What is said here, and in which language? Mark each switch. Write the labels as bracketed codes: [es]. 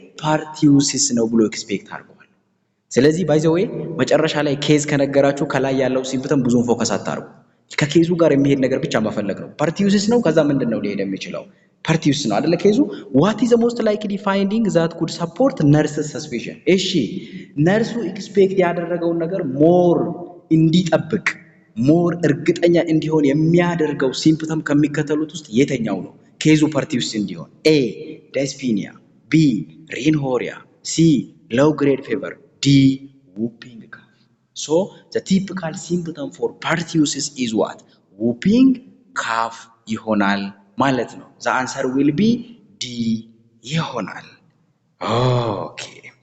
[am] ፐርቱሲስ ነው ብሎ ኤክስፔክት አድርጓል። ስለዚህ ባይ ዘ ዌይ መጨረሻ ላይ ኬዝ ከነገራችሁ ከላይ ያለው ሲምፕተም ብዙም ፎከስ አታርጉ። ከኬዙ ጋር የሚሄድ ነገር ብቻ መፈለግ ነው። ፐርቱሲስ ነው ከዛ ምንድነው ሊሄድ የሚችለው? ፐርቱሲስ ነው አይደለ ኬዙ? [en] what is the most likely finding that could support nurse's suspicion? [am] እሺ ነርሱ ኤክስፔክት ያደረገውን ነገር ሞር እንዲጠብቅ ሞር እርግጠኛ እንዲሆን የሚያደርገው ሲምፕተም ከሚከተሉት ውስጥ የትኛው ነው ኬዙ ፐርቱሲስ እንዲሆን? [en] ኤ ዳይስፒኒያ፣ ቢ ሪንሆሪያ፣ ሲ low grade fever, D whooping cough. So the typical symptom for pertussis is what? Whooping cough [am] ይሆናል ማለት ነው። [en] The answer will be D ይሆናል። Okay.